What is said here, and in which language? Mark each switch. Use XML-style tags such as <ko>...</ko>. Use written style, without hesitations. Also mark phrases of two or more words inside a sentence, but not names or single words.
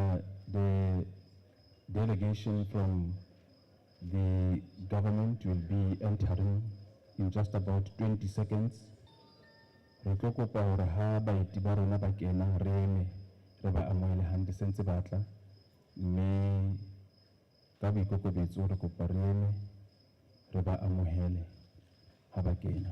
<en>the delegation from the government will be entering in just about 20 seconds.</en> <st>Re tlo kopa hore ha baeti ba rona ba kena re eme re ba amohele hantle se ntse ba tla, mme ka boikokobetso re kopa re eme re ba amohele ha ba kena.</st>